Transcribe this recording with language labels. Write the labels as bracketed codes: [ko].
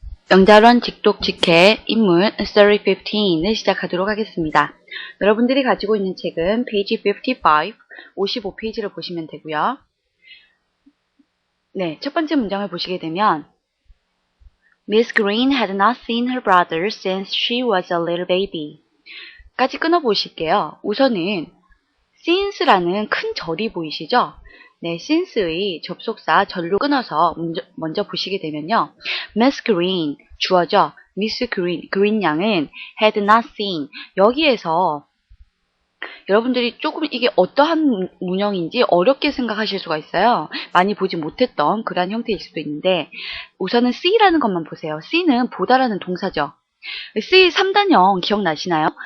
[ko] 영자론 직독 직해 인물 Story 15을 시작하도록 하겠습니다. 여러분들이 가지고 있는 책은 페이지 55, 55페이지를 보시면 되고요. 네, 첫 번째 문장을 보시게 되면 [en] Miss Green had not seen her brother since she was a little baby. [ko] 까지 끊어보실게요. 우선은 since라는 큰 절이 보이시죠? 네, since의 접속사 절로 끊어서 먼저 보시게 되면요. Miss Green, 주어죠. Miss Green, Green 양은 [en] had not seen. [ko] 여기에서 여러분들이 조금 이게 어떠한 문형인지 어렵게 생각하실 수가 있어요. 많이 보지 못했던 그러한 형태일 수도 있는데 우선은 see라는 것만 보세요. see는 보다라는 동사죠. see 3단형 기억나시나요?